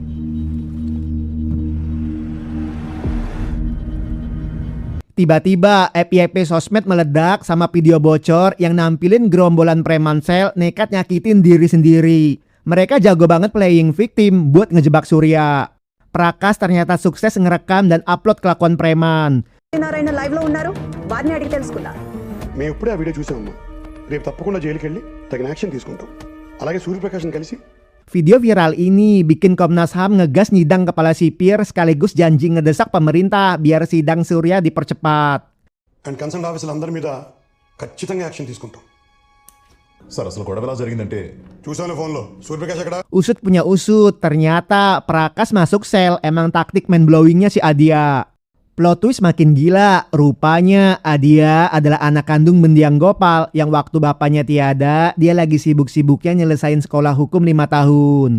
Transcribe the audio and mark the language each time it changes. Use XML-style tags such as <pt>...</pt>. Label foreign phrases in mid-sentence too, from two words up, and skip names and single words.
<id>Tiba-tiba FYP sosmed meledak sama video bocor yang nampilin gerombolan preman sel nekat nyakitin diri sendiri. Mereka jago banget</id> <en>playing victim</en> <id>buat ngejebak Surya. Prakas ternyata sukses ngerekam dan upload kelakuan preman.</id> <te>నారాయణ లైవ్ లో ఉన్నారు వారిని అడిగి తెలుసుకుందాం. మేము ఇప్పుడే ఆ వీడియో చూసామమ్మా. రేపు తప్పకుండా జైలుకి వెళ్ళి తగిన యాక్షన్ తీసుకుంటాం. అలాగే సూర్యప్రకాశ్ని కలిసి.</te> <id>Video viral ini bikin Komnas HAM ngegas nyidang kepala sipir sekaligus janji ngedesak pemerintah biar sidang Surya dipercepat.</id> <en>and concern officerలందరి</en> <te>మీద ఖచ్చితంగా యాక్షన్ తీసుకుంటాం. సార్ అసలు గొడవ ఎలా జరిగిందంటే చూసాను ఫోన్లో సూర్యప్రకాష్ అక్కడ.</te> <id>Usut punya usut, ternyata Prakas masuk sel emang taktik</id> <en>mind blowingnya</en> <id>si Adia.</id> <en>Plot twist</en> <id>makin gila, rupanya Adia adalah anak kandung mendiang Gopal yang waktu bapaknya tiada, dia lagi sibuk-sibuknya nyelesain sekolah hukum 5 tahun.</id>